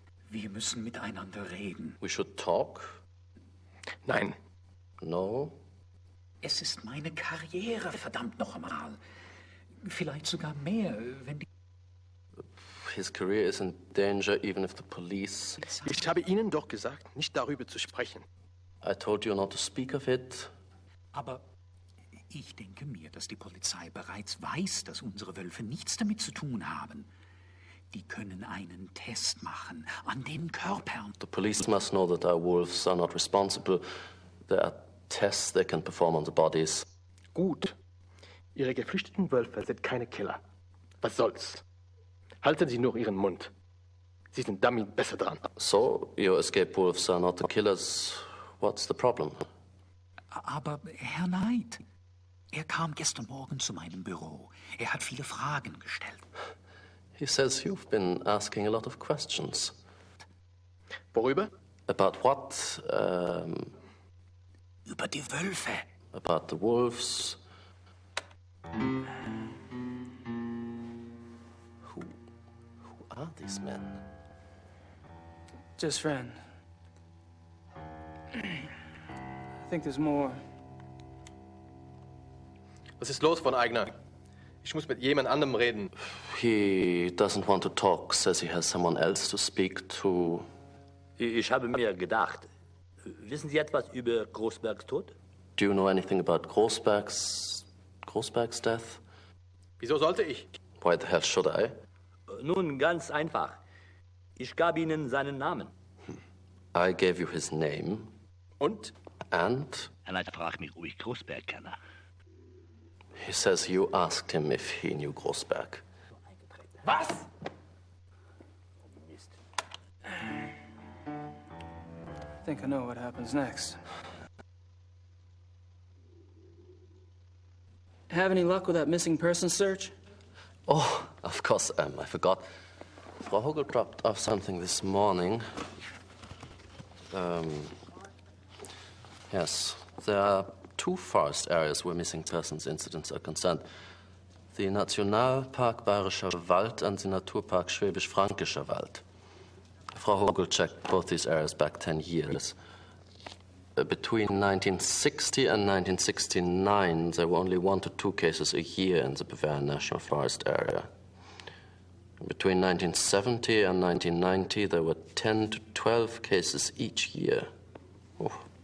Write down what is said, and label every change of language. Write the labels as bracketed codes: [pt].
[de] Wir müssen miteinander reden. [en] We should talk? [de] Nein. [en] No? [de] Es ist meine Karriere, verdammt noch einmal. Vielleicht sogar mehr, wenn die... [en] His career is in danger even if the police... [de] Ich habe Ihnen doch gesagt, nicht darüber zu sprechen. [en] I told you not to speak of it. [de] Aber ich denke mir, dass die Polizei bereits weiß, dass unsere Wölfe nichts damit zu tun haben. Die können einen Test machen an den Körpern. [en] The police must know that our wolves are not responsible. There are tests they can perform on the bodies. [de] Gut. Ihre geflüchteten Wölfe sind keine Killer. Was soll's? Halten Sie nur Ihren Mund. Sie sind damit besser dran. [en] So, your escape wolves are not the killers. What's the problem? [de] Aber Herr Knight, er kam gestern Morgen zu meinem Büro. Er hat viele Fragen gestellt. [en] He says you've been asking a lot of questions. [de] Worüber? [en] About what? [de] Über die Wölfe. [en] About the wolves. Who are these men? Just friend. I think there's more. [de] Was ist los, von Eigner? Ich muss mit jemand anderem reden. [en] He doesn't want to talk, says he has someone else to speak to. [de] Ich habe mir gedacht, wissen Sie etwas über Großbergs Tod? [en] Do you know anything about Großberg's death? [de] Wieso sollte ich? [en] Why the hell should I? [de] Nun, ganz einfach. Ich gab Ihnen seinen Namen. [en] I gave you his name. [de] Und? [en] And? [de] Und ich frage mich, ob ich Großberg kenne. [en] He says you asked him if he knew Großberg. [de] Was? [en] I think I know what happens next. Have any luck with that missing person search? Oh, of course, I forgot. Frau Hogel dropped off something this morning. Yes, there are 2 forest areas where missing persons incidents are concerned. The Nationalpark Bayerischer Wald and the Naturpark Schwäbisch-Fränkischer Wald. Frau Hogel checked both these areas back 10 years. Between 1960 and 1969, there were only 1 to 2 cases a year in the Bavarian National Forest area. Between 1970 and 1990, there were 10 to 12 cases each year. Oh.